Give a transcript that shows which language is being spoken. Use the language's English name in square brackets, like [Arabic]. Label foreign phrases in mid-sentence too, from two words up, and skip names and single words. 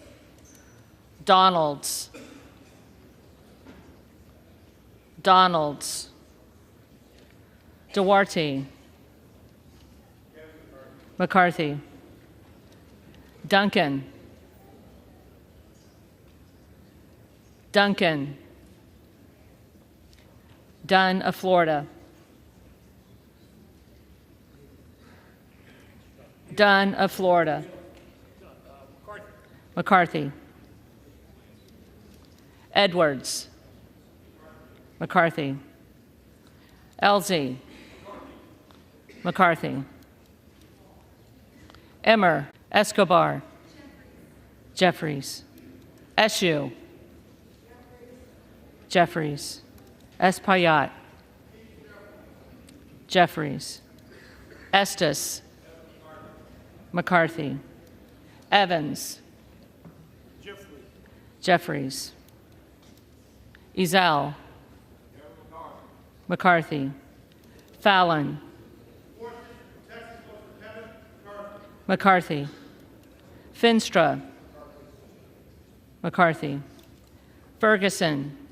[English] Donalds. Donalds. Duarte. McCarthy. Duncan. Duncan. Dunn of Florida. Dunn of Florida. McCarthy. Edwards. McCarthy. Elsie. McCarthy. Emmer, Escobar, Jeffries, Eshoo, Jeffries, Espaillat, Jeffries, Estes, McCarthy, Evans, Jeffries, Ezell, McCarthy, Fallon, McCarthy, Finstra, McCarthy, Ferguson,